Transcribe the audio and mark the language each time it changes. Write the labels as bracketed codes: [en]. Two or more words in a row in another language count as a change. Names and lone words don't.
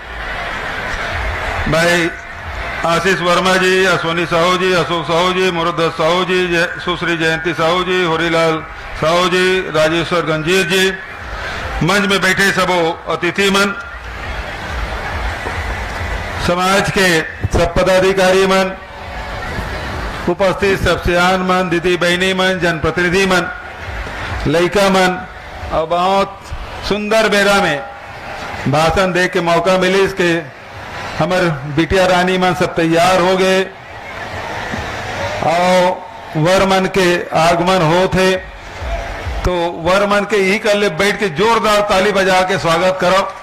[hne] भाई आशीष वर्मा जी, अश्वनी साहू जी, अशोक साहू जी, मुरद्दस साहू जी, सुश्री जयंती साहू जी, होरीलाल साहू जी, राजेश्वर गंजीर जी, मंच में बैठे सबो अतिथि मन, समाज के सब पदाधिकारी मन, उपस्थित सब सियान मन, दीदी बहनी मन, जनप्रतिनिधि मन, लड़का मन, और बहुत सुंदर बेरा में भाषण दे के मौका मिली इसके हमारे बिटिया रानी मन सब तैयार हो गए और वर मन के आगमन हो थे तो वर मन के यही कर ले बैठ के जोरदार ताली बजा के स्वागत करो।